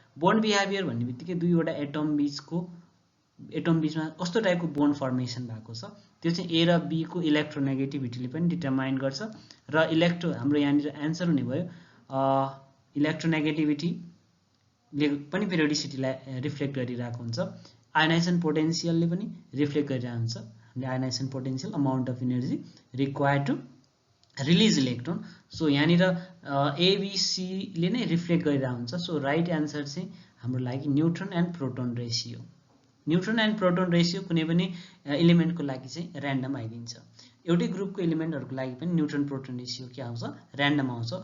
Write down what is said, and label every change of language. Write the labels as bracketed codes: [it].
[ne] Bond behaviour भन्ने बित्तिकै दुईवटा एटम बीचमा कस्तो टाइपको बोन्ड फर्मेसन भएको छ त्यो चाहिँ ए र बी को इलेक्ट्रोनेगेटिभिटीले पनि डिटरमाइन गर्छ. र हाम्रो यहाँनिर आन्सर हुने भयो इलेक्ट्रोनेगेटिभिटी ले पनि पिरियोडिसिटीलाई रिफ्लेक्ट गरिरहेको हुन्छ. आयनाइजेसन पोटेन्शियलले पनि रिफ्लेक्ट गरिरहेको हुन्छ. [en] Ionization potential amount of energy required to release electron. [ne] So यहाँनिर एबीसी ले नै रिफ्लेक्ट गरिरहेको हुन्छ. सो राइट आन्सर चाहिँ हाम्रो लागि nutrient and proton ratio. Nutrient and proton ratio कुनै पनि एलिमेन्टको लागि चाहिँ र्यान्डम आइदिन्छ. एउटै ग्रुपको एलिमेन्टहरुको लागि पनि न्यूट्रन प्रोटोन रेशियो के आउँछ? र्यान्डम आउँछ.